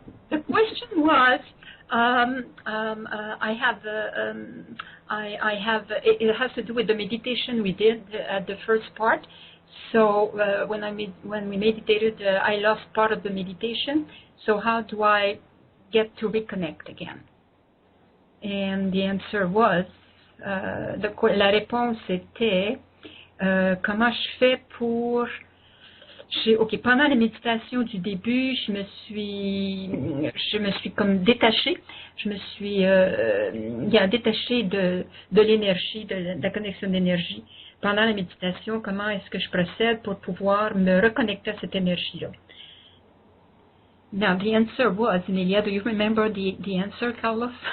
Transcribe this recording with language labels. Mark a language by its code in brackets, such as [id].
[en] The question was, I have. It has to do with the meditation we did at the first part. So when we meditated, I lost part of the meditation. So how do I get to reconnect again? And the answer was, [fr] la réponse était, comment je fais pour... Ok, pendant la méditation du début, je me suis comme détachée. Je me suis détachée de l'énergie, de la connexion d'énergie. Pendant la méditation, comment est-ce que je procède pour pouvoir me reconnecter à cette énergie-là? [en] Now, the answer was, Nelia, do you remember the answer, Carlos?